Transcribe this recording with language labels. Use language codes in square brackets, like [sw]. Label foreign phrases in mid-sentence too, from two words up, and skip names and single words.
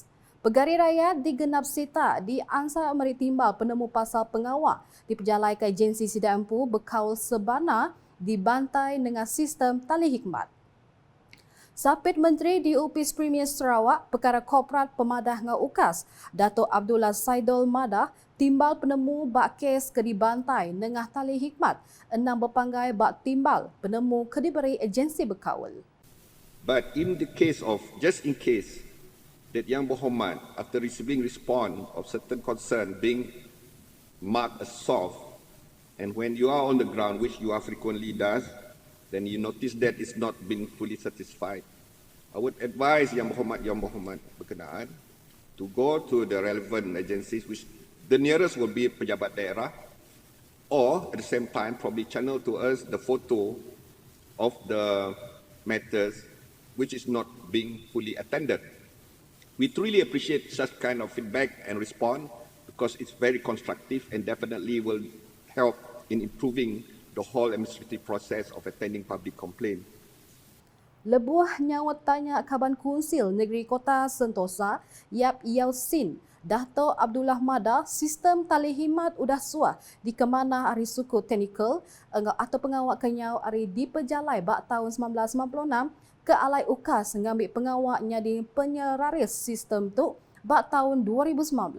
[iba] Pegari rakyat digenap seta di Ansar Merik Timbal penemu pasal pengawak diperjalai ke agensi sida empu berkaul sebana dibantai dengan sistem tali hikmat. Sapit Menteri di Upis Premier Sarawak Perkara Korporat Pemadah ngau UKAS, Dato' Abdullah Saidul Madah timbal penemu bak kes ke dibantai nengah tali hikmat enam berpanggai bak timbal penemu ke diberi agensi berkawal. [en] But in the case of, just in case, that [ms] Yang Berhormat, [en] after receiving response of certain concern being marked as solved, and when you are on the ground, which you are frequently does, then you notice that it's not been fully satisfied. I would advise [ms] Yang Berhormat berkenaan [en] to go to the relevant agencies, which the nearest will be [ms] pejabat daerah, [en] or at the same time probably channel to us the photo of the matters which is not being fully attended. We truly appreciate such kind of feedback and response because it's very constructive and definitely will help in improving the whole administrative process of attending public complaint. [iba] Lebuah nyawat tanya Kaban Kunsil Negeri Kota Sentosa, Yap Yau Sin, Dato' Abdullah Madah, sistem tali himat udah suah di kemana hari suku teknikal atau pengawak kenyau hari diperjalai bak tahun 1996 ke alai UKAS ngambil pengawaknya di penyeraris sistem tu bak tahun 2019.